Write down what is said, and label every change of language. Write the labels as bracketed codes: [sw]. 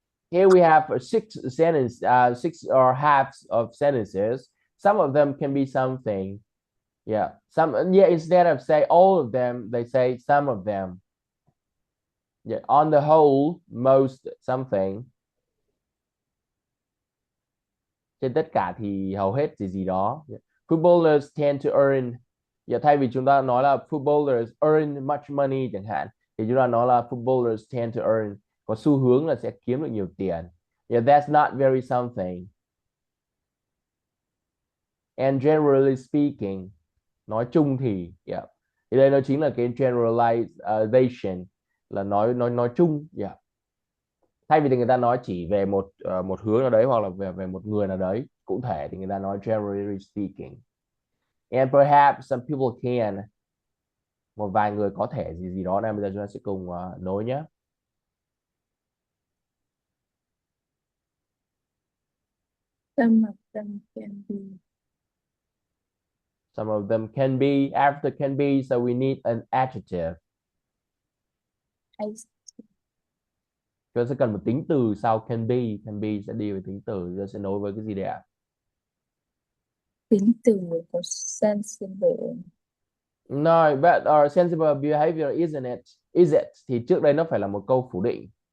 [en] Here we have 6 or halves of sentences. Some of them can be something. Yeah, instead of say all of them, they say some of them. Yeah, on the whole, most something. [vi] Trên tất cả thì hầu hết gì đó. [en] Yeah. Footballers tend to earn. [vi] Yeah, thay vì chúng ta nói là [en] footballers earn much money [vi] chẳng hạn, thì chúng ta nói là [en] footballers tend to earn, [vi] có xu hướng là sẽ kiếm được nhiều tiền. [en] Yeah, that's not very something. And generally speaking, [vi] nói chung thì [en] yeah. [vi] Thì đây nó chính là cái generalization, là nói chung. Yeah. Thay vì thì người ta nói chỉ về một hướng nào đấy, hoặc là về một người nào đấy cụ thể, thì người ta nói [en] generally speaking. And perhaps some people can [vi] một vài người có thể gì gì đó. Nên bây giờ chúng ta sẽ cùng nối nhé. [en] Some of them can be. Some of them can be. After can be, so we need an adjective. Ice. [vi] Chúng ta sẽ cần một tính từ sau can be. Can be sẽ đi với tính từ. Chúng ta sẽ nối với cái gì đây ạ? Tính từ có sensible. [en] No, but our sensible behavior isn't it? Is it? [vi] Thì trước đây nó phải là một câu phủ định.